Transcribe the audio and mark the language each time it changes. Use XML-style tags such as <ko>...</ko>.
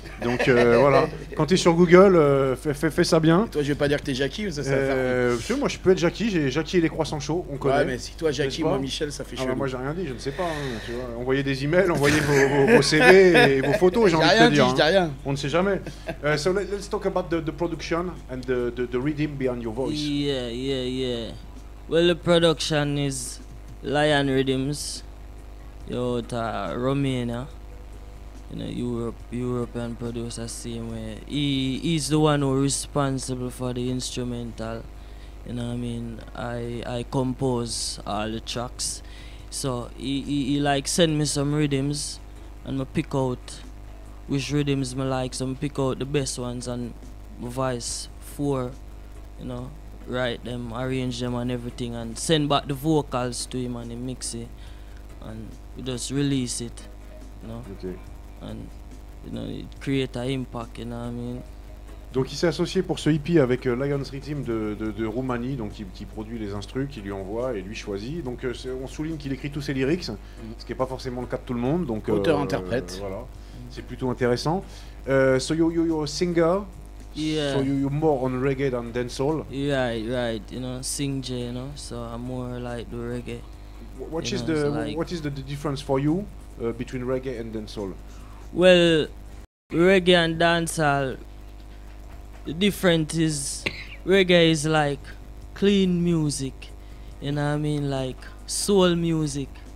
<fr>Donc voilà, quand tu es sur Google, fais ça bien. Et toi je vais pas dire que t'es Jackie, ça va faire... moi je peux être Jackie, j'ai Jackie et les croissants chauds, on connaît. Ouais mais si toi Jackie, moi Michel, ça fait chelou. Moi j'ai rien dit, je ne sais pas, hein, tu vois. Envoyez des emails, envoyez vos CV et vos photos, j'ai envie de te dire. Je dis rien. On ne sait jamais.</fr> <en>So let's talk about the production and the rhythm behind your voice. Yeah. Well, the production is Lion Rhythms. Romania, you know, European producer same way. He's the one who's responsible for the instrumental. You know what I mean? I compose all the tracks. So he like send me some rhythms and I pick out which rhythms I like, so I pick out the best ones and voice for, you know, write them, arrange them and everything and send back the vocals to him and he mix it. And we just release it, you know. Okay. And you know, it create an impact, you know what I mean.</en> <fr>Donc il s'est associé pour ce hippie avec Lions Rhythm de Roumanie, donc qui produit les instrus, qui lui envoie et lui choisit. Donc on souligne qu'il écrit tous ses lyrics, ce qui n'est pas forcément le cas de tout le monde. Donc auteur-interprète. Voilà, c'est plutôt intéressant.</fr> <en>So you're a singer. Yeah. So you're more on reggae than dancehall. Right. You know, sing J, you know. So I'm more like the reggae. What is the difference for you between reggae and dancehall? Well, reggae and dancehall, the difference is reggae is like clean music, you know what I mean, like soul music.</en>